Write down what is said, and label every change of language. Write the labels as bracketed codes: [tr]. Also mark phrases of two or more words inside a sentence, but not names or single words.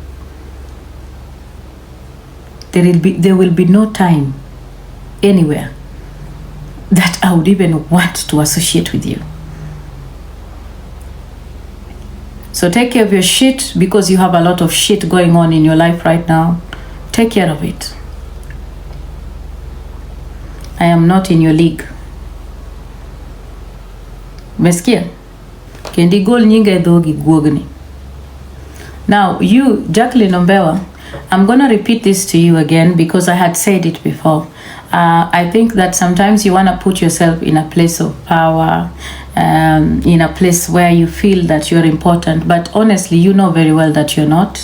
[en] There will be no time anywhere that I would even want to associate with you. So take care of your shit, because you have a lot of shit going on in your life right now. Take care of it. I am not in your league. Meskia? [luo] Kendi gol nyinga edhogi guogni. [en] Now, you, Jacqueline Ombewa, I'm going to repeat this to you again because I had said it before. I think that sometimes you want to put yourself in a place of power, in a place where you feel that you're important, but honestly, you know very well that you're not.